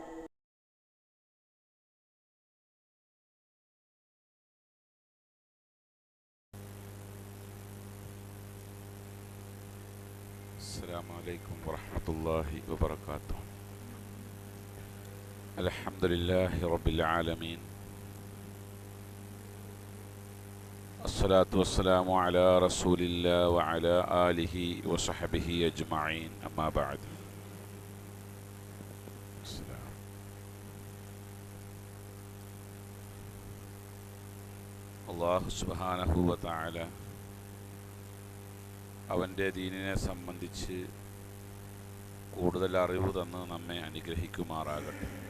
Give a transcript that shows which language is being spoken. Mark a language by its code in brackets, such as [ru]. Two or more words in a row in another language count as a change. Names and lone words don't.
[ar] السلام عليكم ورحمة الله وبركاته. الحمد لله رب العالمين، الصلاة والسلام على رسول الله وعلى آله وصحبه أجمعين، أما بعد. الله سبحانه وتعالى [ml] അവൻ്റെ ദീനിനെ സംബന്ധിച്ച് കൂടുതൽ അറിവ് തന്ന് നമ്മെ അനുഗ്രഹിക്കുമാറാകട്ടെ.